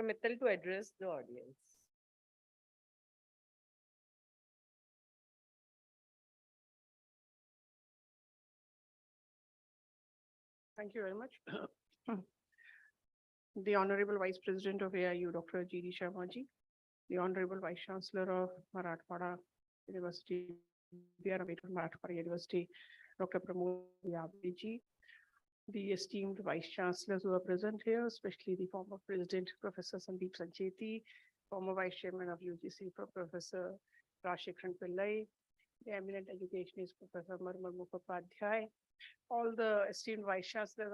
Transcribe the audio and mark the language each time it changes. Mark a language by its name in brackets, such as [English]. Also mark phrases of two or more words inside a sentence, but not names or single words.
[English] Mittal to address the audience. Thank you very much. The Honorable Vice President of AIU, Dr. G.D. Sharmaji, the Honorable Vice Chancellor of Marathwada University, the Ambedkar Marathwada University, Dr. Pramod Yaviji, the esteemed Vice Chancellors who are present here, especially the former President, Professor Sandeep Sancheti, former Vice Chairman of UGC, Professor Rashikran Pillai, the eminent educationist, Professor Marmar Mukhopadhyay, all the esteemed Vice Chancellors.